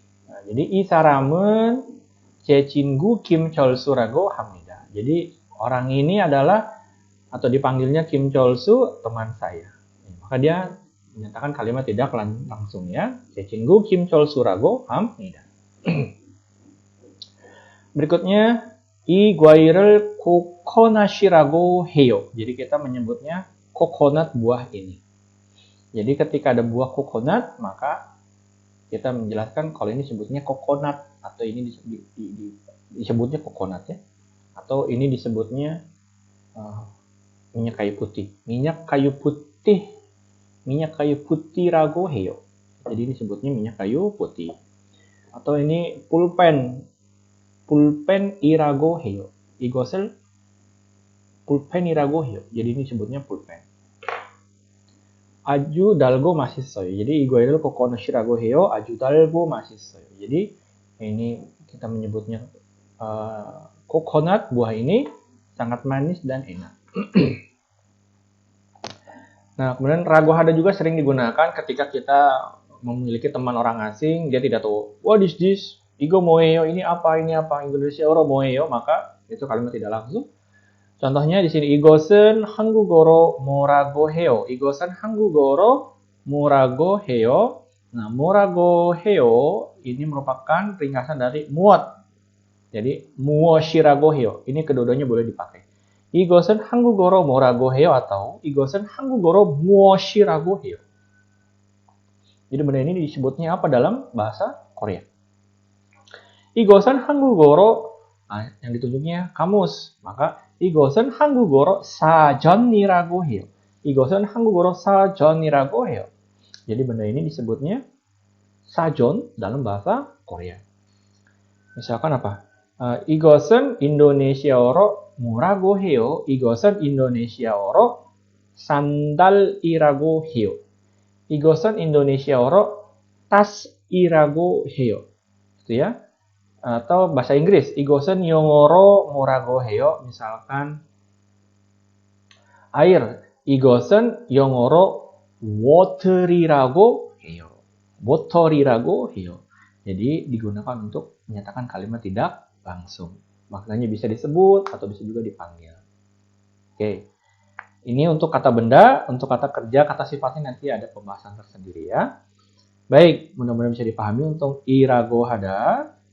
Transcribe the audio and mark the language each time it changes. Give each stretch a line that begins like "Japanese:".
Indonesian: Nah, jadi
Korean: 이 사람은 제 친구 김철수라고 합니다.
Indonesian: Jadi orang ini adalah atau dipanggilnya Kim Cholsu, teman saya. Maka dia menyatakan kalimat tidak langsung ya.
Korean: 제 친구 김철수라고 합니다. Berikutnya 이 과일을 코코넛이라고 해요.
Indonesian: Jadi kita menyebutnya coconut buah ini. Jadi ketika ada buah coconut, maka kita menjelaskan kalau ini disebutnya coconut atau ini disebutnya coconut ya. Atau ini disebutnya minyak kayu putih. Minyak kayu putih. Minyak kayu putih라고 해요. Jadi ini sebutnya minyak kayu putih. Atau ini pulpen.
Korean: pulpen이라고 해요. 이것을 pulpen이라고 해요.
Indonesian: Jadi ini sebutnya pulpen.
Korean: 아주 달고 맛있어요. Jadi 이거를 코코넛이라고 해요. 아주 달고 맛있어요.
Indonesian: Jadi ini kita menyebutnya coconut, buah ini sangat manis dan enak. Nah, kemudian rago hada juga sering digunakan ketika kita memiliki teman orang asing, dia tidak tahu,
English: what is this?
Indonesian: Igo moeyo, ini apa, Indonesia oro moeyo, maka itu kalimat tidak langsung. Contohnya di sini,
Korean: 이것은 한국어로 뭐라고 해요? 이것은 한국어로 뭐라고 해요?
Indonesian: Nah,
Korean: 뭐라고 해요
Indonesian: ini merupakan ringkasan dari muot.
Korean: Jadi, 무엇이라고 해요.
Indonesian: Ini kedua-duanya boleh dipakai.
Korean: 이것은 한국어로 뭐라고 해요? Atau 이것은 한국어로 무엇이라고 해요?
Indonesian: Jadi benda ini disebutnya apa dalam bahasa Korea?
Korean: 이것은 한국어로,
Indonesian: yang ditunjuknya kamus.
Korean: Maka 이것은 한국어로 사전이라고 해요. 이것은 한국어로 사전이라고 해요.
Indonesian: Jadi benda ini disebutnya sajon dalam bahasa Korea. Misalkan apa?
Korean: 이것은 인도네시아어로 뭐라고 해요? 이것은 인도네시아어로 산달이라고 해요. 이것은 인도네시아어로 tas이라고 해요.
Indonesian: Gitu ya. Atau bahasa Inggris,
Korean: 이것은 영어로 뭐라고 해요?
Indonesian: Misalkan air,
Korean: 이것은 영어로 water이라고 해요. water이라고 해요.
Indonesian: Jadi digunakan untuk menyatakan kalimat tidak langsung. Maknanya bisa disebut atau bisa juga dipanggil. Oke. Ini untuk kata benda, untuk kata kerja, kata sifatnya nanti ada pembahasan tersendiri ya. Baik, mudah-mudahan bisa dipahami untuk irago hada.